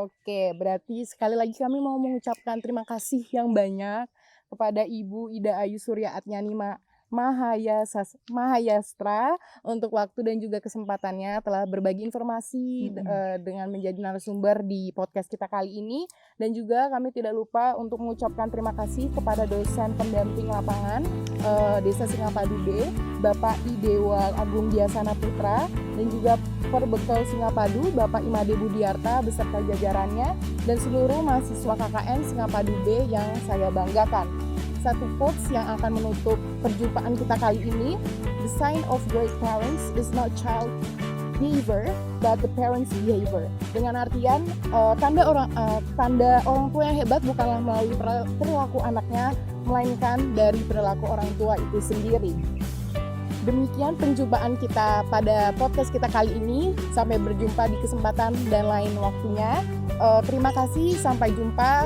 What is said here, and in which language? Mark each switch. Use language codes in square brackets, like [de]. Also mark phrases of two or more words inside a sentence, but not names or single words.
[id] Oke, berarti sekali lagi kami mau mengucapkan terima kasih yang banyak kepada Ibu Ida Ayu Surya Atnyani Mahayastra untuk waktu dan juga kesempatannya telah berbagi informasi dengan menjadi narasumber di podcast kita kali ini. Dan juga kami tidak lupa untuk mengucapkan terima kasih kepada dosen pendamping lapangan Desa Singapadu B, Bapak Idewa Agung Diasana Putra, dan juga Perbekal Singapadu Bapak Imade Budiarta beserta jajarannya, dan seluruh mahasiswa KKN Singapadu B yang saya banggakan. Satu quotes yang akan menutup perjumpaan kita kali ini, [en] the sign of great parents is not child behavior but the parents behavior. [id] Dengan artian tanda orang tua yang hebat bukanlah melalui perilaku anaknya, melainkan dari perilaku orang tua itu sendiri. Demikian penjumpaan kita pada podcast kita kali ini. Sampai berjumpa di kesempatan dan lain waktunya. Terima kasih, sampai jumpa.